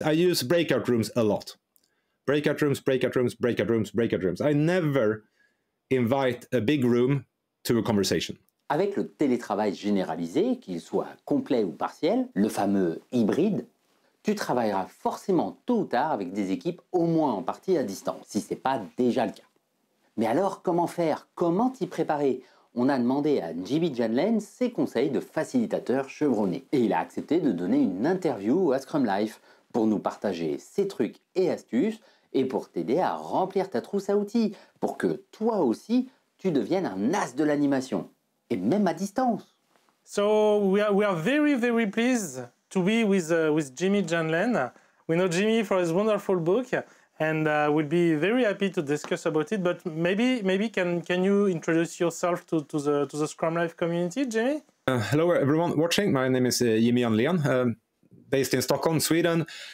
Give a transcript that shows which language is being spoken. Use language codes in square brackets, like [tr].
[en] I use breakout rooms a lot. Breakout rooms, breakout rooms, breakout rooms, breakout rooms. I never invite a big room to a conversation. [fr] Avec le télétravail généralisé, qu'il soit complet ou partiel, le fameux hybride, tu travailleras forcément tôt ou tard avec des équipes au moins en partie à distance, si ce n'est pas déjà le cas. Mais alors, comment faire? Comment t'y préparer? On a demandé à Jimmy Janlén ses conseils de facilitateur chevronné. Et il a accepté de donner une interview à Scrum Life pour nous partager ses trucs et astuces et pour t'aider à remplir ta trousse à outils, pour que toi aussi, tu deviennes un as de l'animation, et même à distance. [en] So we are very pleased to be with Jimmy Janlén. We know Jimmy for his wonderful book, and we'll be very happy to discuss about it. But maybe can you introduce yourself to the Scrum Life community, Jimmy? Hello everyone watching. My name is Jimmy Janlén, based in Stockholm, Sweden.